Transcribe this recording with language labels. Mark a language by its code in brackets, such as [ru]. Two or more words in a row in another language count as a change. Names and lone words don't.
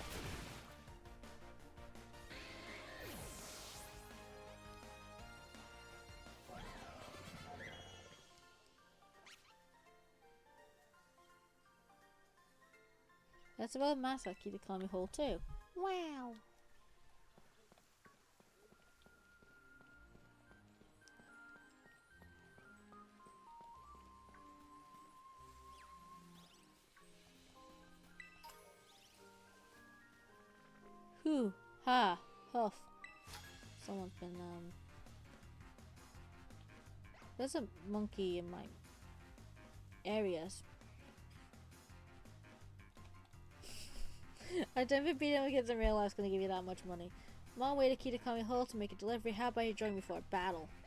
[en] That's about Masa Kitakami Hall too. Wow! Hoo, ha, huff. Someone's been, there's a monkey in my areas. I don't think beating up kids in real life is going to give you that much money. I'm on my way to Kitakami Hall to make a delivery. How about you join me for a battle?